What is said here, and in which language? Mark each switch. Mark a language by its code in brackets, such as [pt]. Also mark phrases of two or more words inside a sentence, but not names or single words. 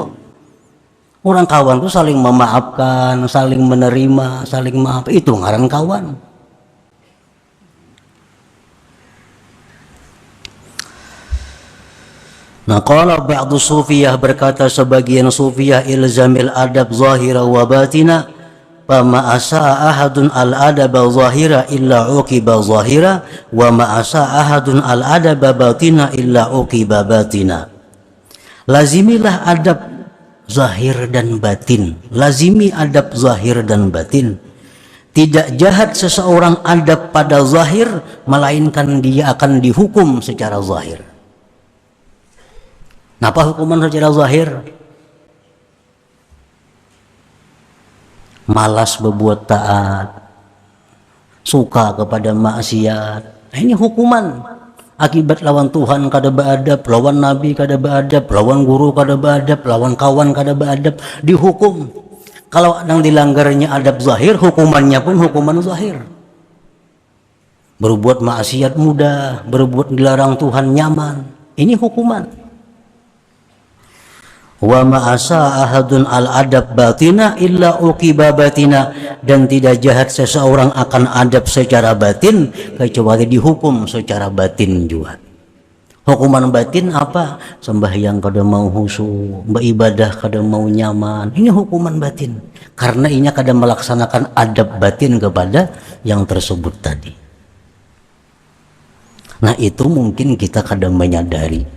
[bjn] Orang kawan tuh saling memaafkan, saling menerima, saling maaf, itu ngaran kawan. [ar] Nah, قال بعض الصوفية, [id] berkata sebagian sufiyah, [ar] الزم الأدب ظاهرا وباطنا فما أساء أحد الأدب ظاهرا إلا عوقب ظاهرا وما أساء أحد الأدب باطنا إلا عوقب باطنا. [id] Lazimilah adab zahir dan batin, lazimi adab zahir dan batin. Tidak jahat seseorang adab pada zahir, melainkan dia akan dihukum secara zahir. Napa hukuman secara zahir? Malas berbuat taat, suka kepada maksiat. [bjn] Nah, ini hukuman akibat lawan Tuhan kada beadab, lawan Nabi kada beadab, lawan guru kada beadab, lawan kawan kada beadab, [id] dihukum. Kalau yang dilanggarnya adab zahir, hukumannya pun hukuman zahir. Berbuat maksiat mudah, berbuat dilarang Tuhan nyaman, ini hukuman. [ar] وما أساء أحد الأدب باطنا إلا عوقب باطنا, [id] dan tidak jahat seseorang akan adab secara batin kecuali dihukum secara batin juga. Hukuman batin apa? [bjn] Sembahyang kada mau khusyuk, beribadah kada mau nyaman, ini hukuman batin karena ini kada melaksanakan adab batin kepada yang tersebut tadi. Nah, itu mungkin kita kada menyadari.